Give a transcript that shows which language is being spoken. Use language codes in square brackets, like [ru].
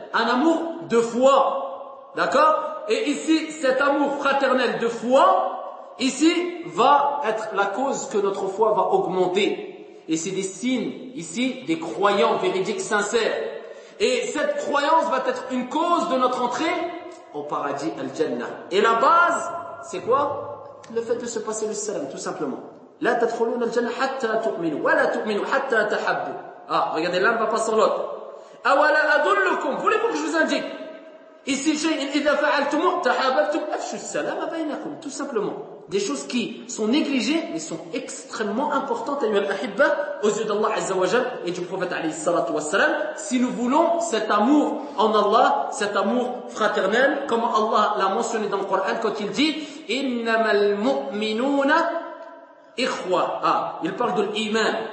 [fr] Un amour de foi. D'accord? Et ici, cet amour fraternel de foi, ici, va être la cause que notre foi va augmenter. Et c'est des signes, ici, des croyants véridiques sincères. Et cette croyance va être une cause de notre entrée au paradis al-Jannah. Et la base, c'est quoi? Le fait de se passer le salam, tout simplement. [ar] لا تدخلون الجنة حتى تؤمنوا ولا تؤمنوا حتى تحبوا. [fr] Regardez, l'un va pas sans l'autre. [ar] أولا أدلكم. [fr] Voulez-vous que je vous indique? [ar] Ici, شيء إذا فعلتم تحاببتم أفشوا السلام بينكم. [fr] Tout simplement. Des choses qui sont négligées mais sont extrêmement importantes à l'Ahibba aux yeux d'Allah Azza wa Jal et du Prophète [ar] عليه الصلاة والسلام. [fr] Si nous voulons cet amour en Allah, cet amour fraternel, comme Allah l'a mentionné dans le Coran quand il dit [ar] إنما المؤمنون إخوة. [fr] Il parle de l'Iman.